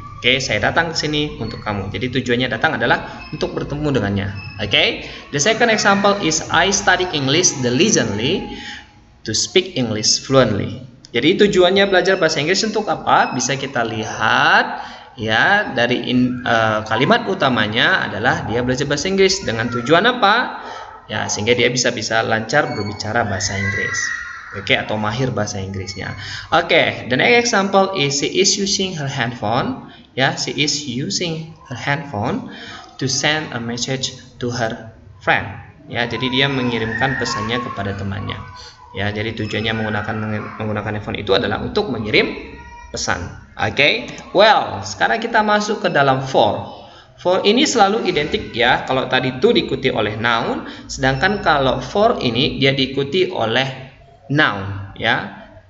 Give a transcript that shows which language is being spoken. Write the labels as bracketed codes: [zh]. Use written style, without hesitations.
[id] Oke, saya datang ke sini untuk kamu. Jadi tujuannya datang adalah untuk bertemu dengannya. [en] Oke, the second example is I study English diligently to speak English fluently. [id] Jadi tujuannya belajar bahasa Inggris untuk apa? Bisa kita lihat, ya, dari kalimat utamanya adalah dia belajar bahasa Inggris dengan tujuan apa? Ya, sehingga dia bisa lancar berbicara bahasa Inggris. Oke, atau mahir bahasa Inggrisnya. [en] Oke, the next example is she is using her handphone. Ya, she is using her handphone to send a message to her friend. [id] Ya, jadi dia mengirimkan pesannya kepada temannya. Ya, jadi tujuannya menggunakan handphone itu adalah untuk mengirim pesan. Oke, well, sekarang kita masuk ke dalam for. For ini selalu identik, ya. Kalau tadi to diikuti oleh noun, sedangkan kalau for ini dia diikuti oleh noun, ya.